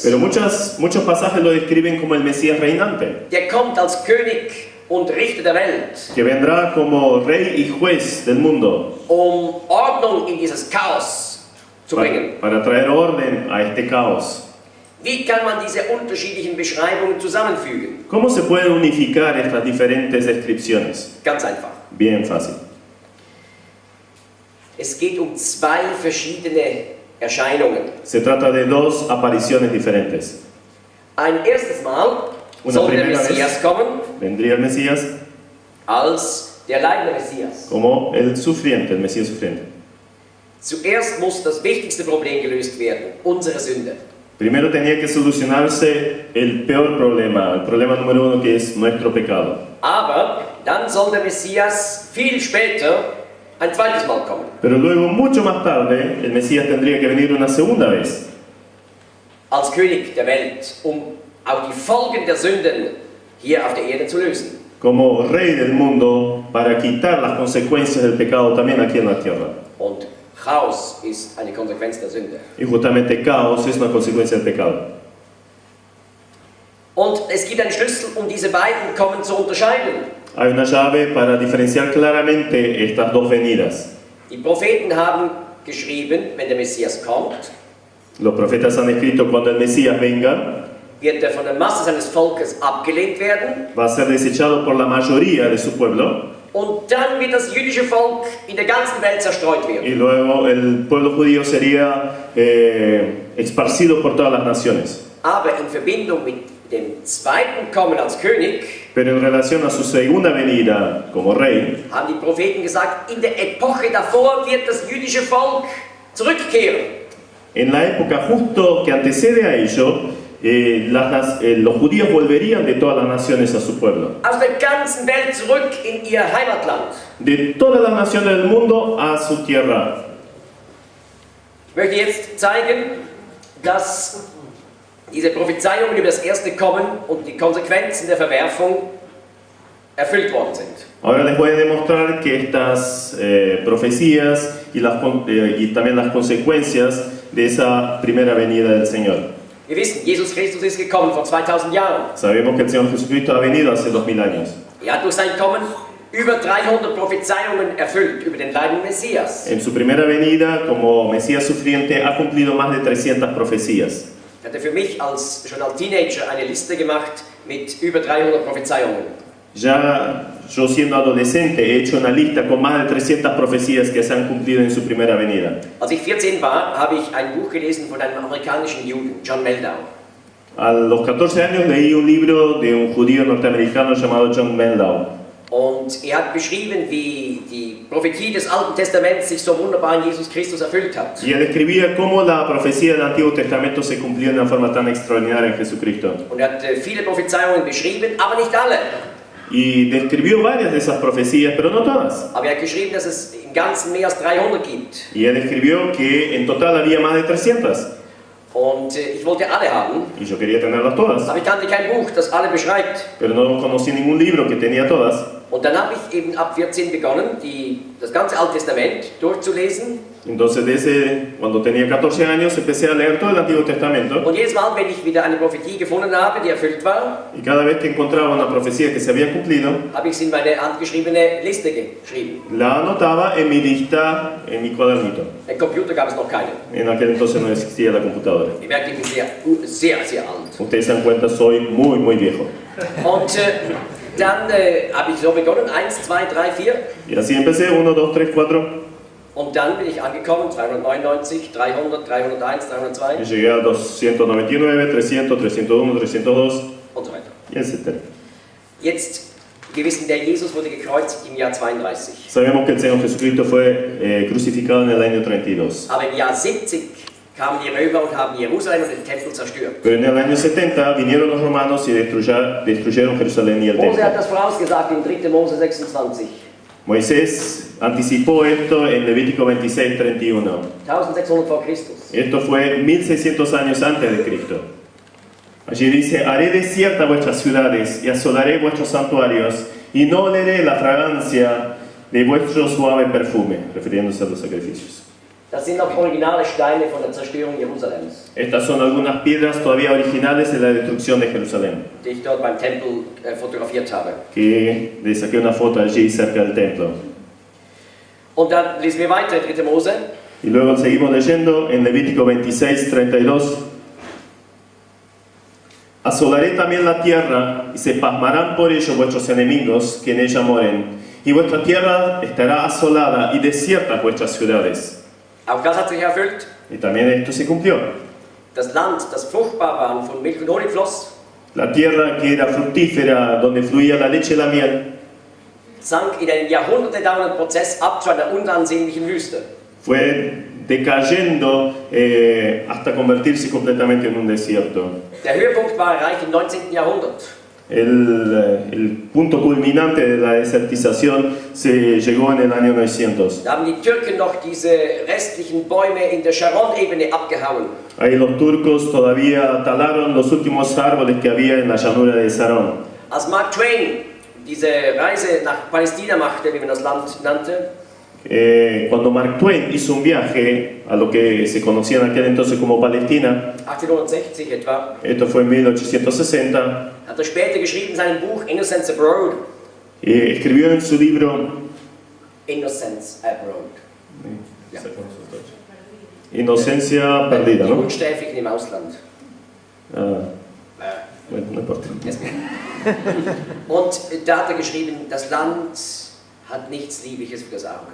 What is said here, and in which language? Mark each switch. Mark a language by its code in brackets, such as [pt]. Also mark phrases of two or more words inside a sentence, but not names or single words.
[es] Pero muchos pasajes lo describen como el Mesías reinante, [de] Der kommt als König und Richter der Welt, [es] que vendrá como rey y juez del mundo, [de] Ordnung in dieses Chaos zu bringen. [es] para traer orden a este caos. [de] Wie kann man diese unterschiedlichen Beschreibungen zusammenfügen? [es] ¿Cómo se pueden unificar estas diferentes descripciones? [de] Ganz einfach. [es] Bien fácil. [de] Es geht 2 verschiedene Erscheinungen. [es] Se trata de 2 apariciones diferentes. [de] Ein erstes Mal [es] una [de] soll der [es] primera [de] Messias [es] vez [de] kommen [es] vendría el Mesías [de] als der leidende Messias. [es] como el sufriente, el Mesías sufriente. [de] Zuerst muss das wichtigste Problem gelöst werden, unsere Sünde. [es] Primero tenía que solucionarse el peor problema, el problema número uno, que es nuestro pecado. [de] Aber dann soll der Messias viel später ein zweites Mal kommen. [es] Pero luego, mucho más tarde, el Mesías tendría que venir una segunda vez, [de] Als König der Welt, auch die Folgen der Sünden hier auf der Erde zu lösen. [es] como rey del mundo, para quitar las consecuencias del pecado también aquí en la tierra. [de] Und Chaos ist eine Konsequenz der Sünde. [es] Y justamente caos es una consecuencia del pecado. [de] Und es gibt einen Schlüssel, diese beiden Kommen zu unterscheiden. [es] Hay una llave para diferenciar claramente estas dos venidas. [de] Die Propheten haben geschrieben, wenn der Messias kommt, [es] Los profetas han escrito: cuando el Mesías venga, [de] wird er von der Masse seines Volkes abgelehnt werden. [es] va a ser desechado por la mayoría de su pueblo, [de] Und dann wird das jüdische Volk in der ganzen Welt zerstreut werden. [es] y luego el pueblo judío sería esparcido por todas las naciones. [de] Aber in Verbindung mit dem zweiten Kommen als König [es] Pero en relación a su segunda venida como rey, [de] haben die Propheten gesagt, in der Epoche davor wird das jüdische Volk zurückkehren. [es] en la época justo que antecede a ello, los judíos volverían de todas las naciones a su pueblo. [de] Aus der ganzen Welt zurück in ihr Heimatland. [es] De todas las naciones del mundo a su tierra. [de] Ich möchte jetzt zeigen, dass diese Prophezeiungen über das erste Kommen und die Konsequenzen der Verwerfung erfüllt worden sind. [es] Ahora les voy a demostrar que estas profecías y también las consecuencias de esa primera venida del Señor. [de] Wir wissen, Jesus Christus ist gekommen vor 2000 Jahren. [es] Sabemos que el Señor Jesucristo ha venido hace 2000 años. [de] Er hat durch sein Kommen über 300 Prophezeiungen erfüllt über den leidenden Messias. [es] En su primera venida como Mesías sufriente ha cumplido más de 300 profecías. [de] Er hatte für mich schon als Teenager eine Liste gemacht mit über 300 Prophezeiungen. [es] Ya yo siendo adolescente he hecho una lista con más de 300 profecías que se han cumplido en su primera venida. [de] Als ich 14 war, habe ich ein Buch gelesen von einem amerikanischen Juden, John Meldau. [es] A los 14 años leí un libro de un judío norteamericano llamado John Meldau. [de] Und er hat beschrieben, wie die Prophetie des Alten Testaments sich so wunderbar in Jesus Christus erfüllt hat. [es] Y él describía cómo la profecía del Antiguo Testamento se cumplió de una forma tan extraordinaria en Jesucristo. [de] Und er hat viele Prophezeiungen beschrieben, aber nicht alle. [es] Y describió varias de esas profecías, pero no todas. [de] Aber er hat geschrieben, dass es im Ganzen mehr als 300 gibt. [es] Y él describió que en total había más de 300. [de] Und ich wollte alle haben, [es] Y yo quería tenerlas todas, [de] aber ich kannte kein Buch, das alle beschreibt. [es] pero no conocí ningún libro que tenía todas. [de] Und dann habe ich eben ab 14 begonnen, das ganze Alte Testament durchzulesen. [es] Entonces, cuando tenía 14 años, empecé a leer todo el Antiguo Testamento. [de] Und jedes Mal, wenn ich wieder eine Prophetie gefunden habe, die erfüllt war, [es] Y cada vez que encontraba una profecía que se había cumplido, [de] habe ich sie in meine handgeschriebene Liste geschrieben. [es] la anotaba en mi lista, en mi cuadernito. [de] Ein Computer gab es noch keinen. [es] En aquel entonces no existía la computadora. [de] Ihr merkt, ich bin sehr alt. [es] Ustedes se dan cuenta, soy muy, muy viejo. [de] Und dann habe ich so begonnen, 1, 2, 3, 4. [es] Y así empecé, 1, 2, 3, 4. [de] Und dann bin ich angekommen, 299, 300, 301, 302 [es] Y llegué a 299, 300, 301, 302, [de] und so weiter. [es] y etc. [de] Jetzt, wir wissen, der Jesus wurde gekreuzigt im Jahr 32. [es] Sabemos que el Señor Jesucristo fue crucificado en el año 32. [de] Aber im Jahr 70 kamen die Römer und haben Jerusalem und den Tempel zerstört. [es] Pero en el año 70 vinieron los romanos y destruyeron Jerusalén y el [de] Mose [es] templo. [de] hat das vorausgesagt in 3. Mose 26. [es] Moisés anticipó esto en Levítico 26, 31. [de] 1600 vor Christus. [es] Esto fue 1600 años antes de Cristo. Allí dice: haré desiertas vuestras ciudades y asolaré vuestros santuarios y no oleré la fragancia de vuestro suave perfume, refiriéndose a los sacrificios. [de] Das sind noch originale Steine von der Zerstörung Jerusalems, [es] Estas son algunas piedras todavía originales de la destrucción de Jerusalén, [de] die ich dort beim Tempel fotografiert habe. [es] que le saqué una foto allí cerca del templo. [de] Und dann lesen wir weiter, 3. Mose. [es] Y luego seguimos leyendo en Levítico 26, 32. Asolaré también la tierra, y se pasmarán por ello vuestros enemigos que en ella moren, y vuestra tierra estará asolada y desiertas vuestras ciudades. [de] Auch das hat sich erfüllt. [es] Y también esto se cumplió. [de] Das Land, das fruchtbar war und von Milch und Honig floss, [es] La tierra que era fructífera, donde fluía la leche y la miel, [de] sank in einen jahrhundertedauernden Prozess ab zu einer unansehnlichen Wüste. [es] fue decayendo hasta convertirse completamente en un desierto. [de] Der Höhepunkt war erreicht im 19. Jahrhundert. [es] El punto culminante de la desertización se llegó en el año 900. [de] Da haben die Türken noch diese restlichen Bäume in der Sharon-Ebene abgehauen. [es] Ahí los turcos todavía talaron los últimos árboles que había en la llanura de Sarón. [de] Als Mark Twain diese Reise nach Palästina machte, wie man das Land nannte, [es] Cuando Mark Twain hizo un viaje a lo que se conocía en aquel entonces como Palestina, [de] 1860 etwa, [es] esto fue en 1860, [de] hat später geschrieben in seinem Buch Innocence Abroad. [es] escribió en su libro Innocence Abroad. [de] Ja. [es] Inocencia Perdida, [de] Die [es] ¿no? [de] Unsträflichen im Ausland. [es] Ah, bueno, no importa. [de] Und da hat geschrieben, das Land hat nichts Liebliches für das Auge.